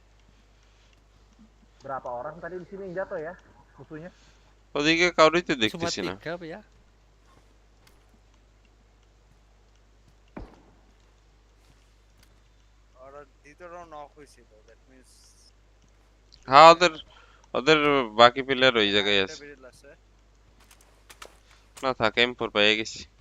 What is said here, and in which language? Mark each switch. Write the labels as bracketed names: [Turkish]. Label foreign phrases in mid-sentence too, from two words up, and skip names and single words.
[Indonesian] Berapa orang tadi di sini yang jatuh ya musuhnya? [Bangla] ওদিকে কাউরিই তো [Indonesian] Cuma [Bangla] দেখতেছি না [Indonesian] 3 apa ya? [Bangla] আর দ্বিতীয় রাউন্ড নক হইছিল [English] that means [Bangla] হ্যাঁ ওদের ওদের বাকি প্লেয়ার ওই জায়গায় আছে বেরিল আছে না থাক M4 পেয়ে গেছি